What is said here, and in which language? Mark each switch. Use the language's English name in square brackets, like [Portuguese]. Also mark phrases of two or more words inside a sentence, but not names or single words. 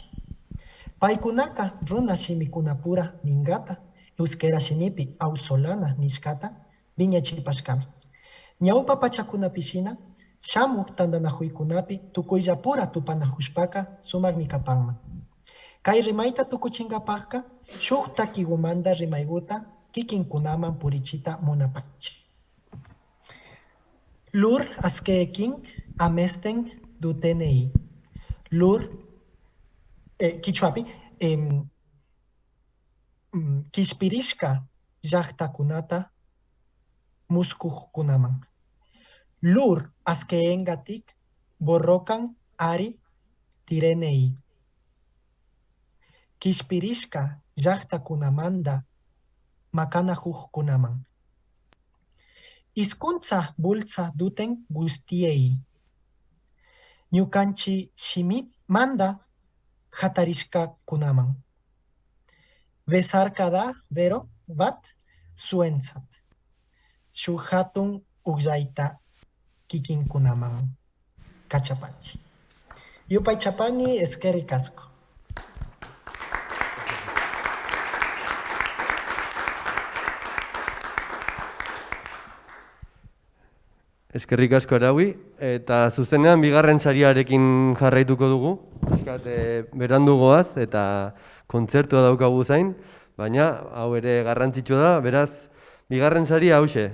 [Quechua] Paykunaka runa shimikunapura mingata, euskera shimipi auzolana nishkata, viñachipashkami. Ñawpa pachakunapishina, shamuq tandanakuykunapi tukuyllapura tupanahushpaka sumakmi kapanman. Kay rimayta tukuchinkapaqqa, shuk takigumanta rimaykuta kikinkunaman purichita munapanchik. [Basque] Lur askeekin amesten dutenei. [Quechua] Lur Quichuapi, Kishpirishka llaqtakunata muskuqkunaman. [Basque] Lur askeengatik borrokan ari tirenei. [Quechua] Kishpirishka llaqtakunamanta makanahuqkunaman. [Basque] Hizkuntza bultza duten guztiei. [Quechua] Ñukanchi shimit manda hatarishka kunaman. [Basque] Besarkada bero bat zuentzat. [Quechua] Shuk hatun uqllayta kikinkunaman kachapanchi. Yupay chapani [Basque] eskerrik asko. Eskerrik asko Araui, eta zuzenean bigarren sariarekin jarraituko dugu. Berandu goaz eta kontzertua daukagu zain, baina hau ere garrantzitsua da, beraz, bigarren saria hause.